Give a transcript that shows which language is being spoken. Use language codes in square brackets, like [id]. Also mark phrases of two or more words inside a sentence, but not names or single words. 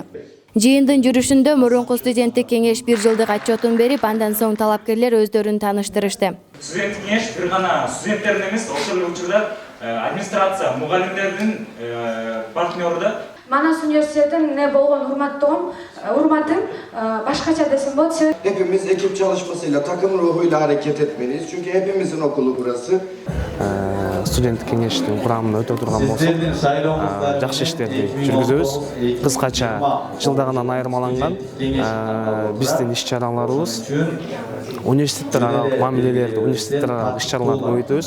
[ky] Жыйындын жүрүшүндө мурунку студенттик кеңеш 1 жылдык отчетун берип, андан соң талапкерлер өздөрүн тааныштырышты. Студенттик кеңеш бир гана студенттердин эмес, ошол учурда администрация, мугалимдердин партнеру да. Манас университетин ne болгон урматым башкача десем болот. [tr] Hepimiz ekip çalışmasıyla, takım ruhuyla hareket etmeliyiz. Çünkü hepimizin okulu burası. [ky] Студенттик кеңештин курамына өтө турган болсок, жакшы иштерди жүргүзөбүз. Кыскача жылдагынан айырмаланган биздин иш-чараларыбыз университеттер аралык мамилелерди, университеттер аралык иш-чараларды көбөйтөбүз.